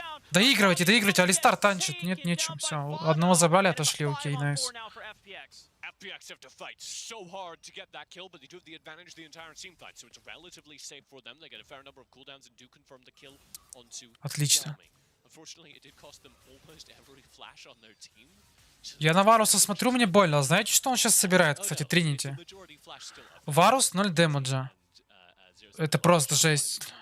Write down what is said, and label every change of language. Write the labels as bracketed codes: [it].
[ru] Доигрывайте, Алистар танчит. Нет, нечем. Все, одного забрали, отошли, окей, найс. [en] FPX have to fight so hard to get that kill, but they do have the advantage the entire team fight, so it's relatively safe for them. They get a fair number of cooldowns and do confirm the kill onto [ru] Отлично. [en] Unfortunately, it did cost them almost every flash on their team. [ru] Я на Варуса смотрю, мне больно. Знаете, что он сейчас собирает, кстати, Тринити? Варус 0 дэмэджа. Это просто жесть.